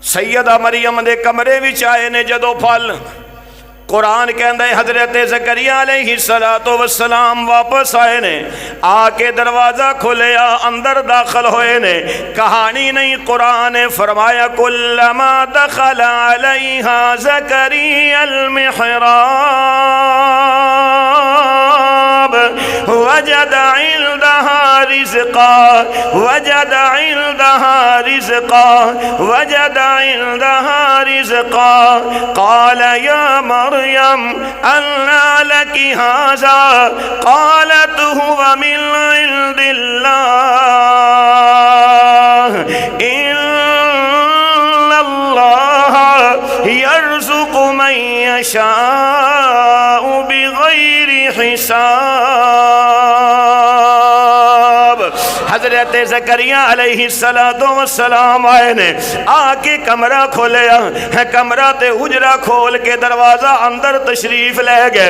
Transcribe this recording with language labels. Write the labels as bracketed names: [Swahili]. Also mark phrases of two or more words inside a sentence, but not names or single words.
[Punjabi] سیدہ مریم دے کمرے وچ آئے نے جدوں فل، قرآن کہتا ہے حضرت زکریا [Arabic] عليه الصلاة والسلام [Punjabi] واپس آئے نے، آ کے دروازہ کھولیا اندر داخل ہوئے نے. [Urdu] کہانی نہیں قرآن نے فرمایا [Arabic] كلما دخل عليها زكريا ال محراب وجد عندها رزقا وجد عندها رزقا وجد عندها رزقا قال يا مريم أنى لك هذا قالت هو من عند الله إن الله يرزق من يشاء بغير حساب. [Punjabi] حضرت زکریا علیہ السلام آئے نے، آ کے کمرہ کھولیا، کمرہ تے حجرہ کھول کے دروازہ اندر تشریف لے گئے.